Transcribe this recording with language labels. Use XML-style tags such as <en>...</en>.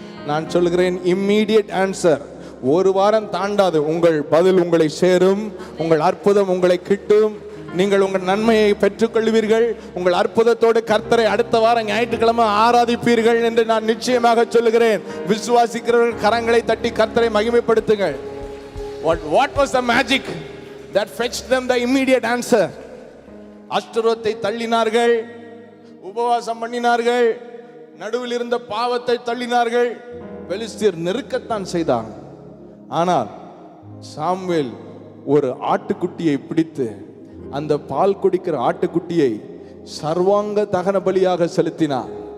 <ta>நான் சொல்கிறேன்</ta> <en>Immediate answer.</en> <ta>ஒரு வாரம் தாண்டாது உங்கள் பதில் உங்களை சேரும், உங்கள் அற்புதம் உங்களை கிட்டும், நீங்கள் உங்கள் நன்மையை பெற்றுக்கொள்வீர்கள். உங்கள் அற்புதத்தோடு கர்த்தரை அடுத்த வாரம் ஞாயிற்றுக்கிழமை ஆராதிப்பீர்கள் என்று நான் நிச்சயமாக சொல்லுகிறேன். விசுவாசிக்கிறவர்கள் கரங்களை தட்டி கர்த்தரை மகிமைப்படுத்துங்கள்.</ta> <en>What was the magic that fetched them the immediate answer?</en> <ta>அஷ்டரோத்தை தள்ளினார்கள், உபவாசம் பண்ணினார்கள், நடுவில் இருந்த பாவத்தை தள்ளினார்கள். பெலிஸ்தியர் நெருக்கத்தான் செய்தார். ஆனால் சாமுவேல் ஒரு ஆட்டுக்குட்டியை பிடித்து அந்த பால் குடிக்கிற ஆட்டுக்குட்டியை சர்வாங்க தகன பலியாக செலுத்தினார்.</ta>